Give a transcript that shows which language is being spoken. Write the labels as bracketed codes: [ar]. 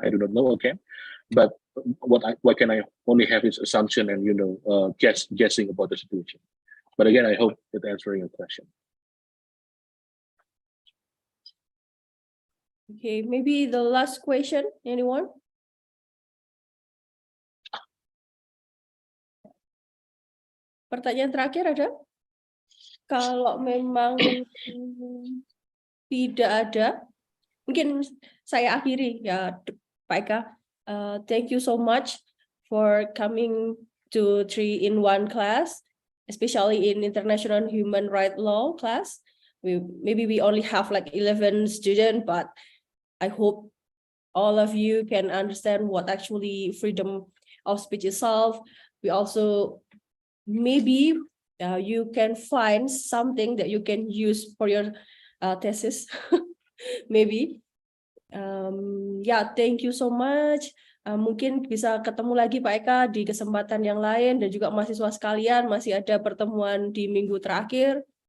[en] I do not know again, but what can I only have is assumption and guessing about the situation. But again, I hope that answering your question. Okay, maybe the last question, anyone? [id] Pertanyaan terakhir ada? Kalau memang tidak ada, mungkin saya akhiri ya, Pak Eka. [en] Thank you so much for coming to 3-in-1 class, especially in International Human Rights Law class. Maybe we only have like 11 students, but I hope all of you can understand what actually freedom of speech itself. We also maybe you can find something that you can use for your thesis. Maybe. Yeah, thank you so much. [id] Mungkin bisa ketemu lagi Pak Eka di kesempatan yang lain, dan juga mahasiswa sekalian masih ada pertemuan di minggu terakhir.